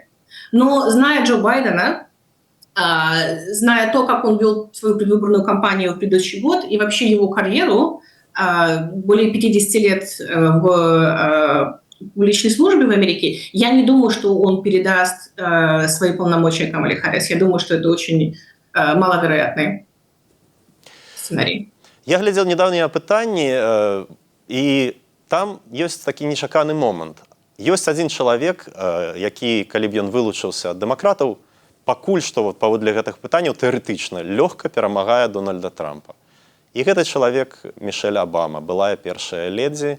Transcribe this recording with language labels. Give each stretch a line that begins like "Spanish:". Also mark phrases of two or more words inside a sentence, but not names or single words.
Russian: Но зная Джо Байдена, зная то, как он вел свою предвыборную кампанию в предыдущий год и вообще его карьеру, более 50 лет в публичной службе в Америке, я не думаю, что он передаст свои полномочия Камале Харрис. Я думаю, что это очень маловероятный сценарий.
Belarusian: Я глядзеў недавнія апытанні, і там ёсць такі нечаканы момант. Ёсць адзін чалавек, які, калі б ён вылучыўся ад дэмакратаў, пакуль што паводле гэтых пытанняў тэарэтычна лёгка перамагае Дональда Трампа. І гэты чалавек Мішэль Абама, былая першая ледзі.